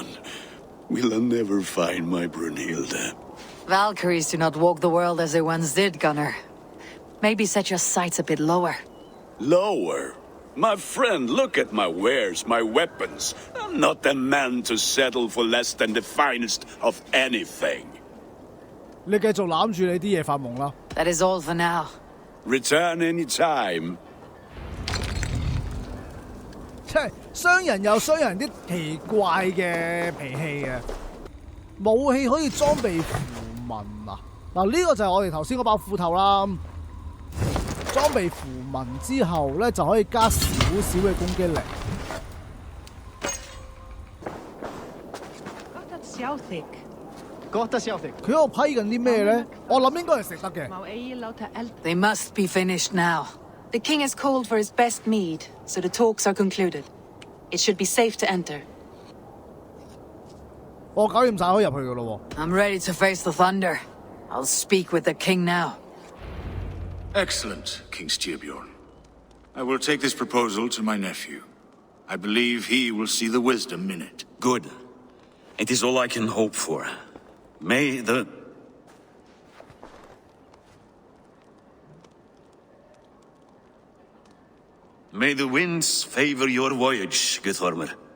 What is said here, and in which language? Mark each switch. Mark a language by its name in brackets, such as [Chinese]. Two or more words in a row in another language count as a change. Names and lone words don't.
[English] Will I never find my Brunhilde? Valkyries do not walk the world as they once did, Gunnar. Maybe set your sights a bit lower. Lower? My friend, look at my wares, my weapons. I'm not a man to settle for less than the finest of anything. [Cantonese] 你繼續攬住你啲嘢發夢啦。 [English] That is all for now. Return any time. [Cantonese] 即係商人有商人啲奇怪嘅脾氣嘅，武器可以裝備符文啊！嗱，呢個就係我哋頭先嗰把斧頭啦。裝備符文之後咧，就可以加少少嘅攻擊力。佢喺度批緊啲咩咧？我諗應該係食得嘅。 [English] They must be finished now. The king has called for his best mead, so the talks are concluded. It should be safe to enter. [Cantonese] 我搞掂晒可以入去噶咯。 [English] I'm ready to face the thunder. I'll speak with the king now. Excellent, King Styrbjorn. I will take this proposal to my nephew. I believe he will see the wisdom in it. Good. It is all I can hope for. May the winds favor your voyage, Guthormer.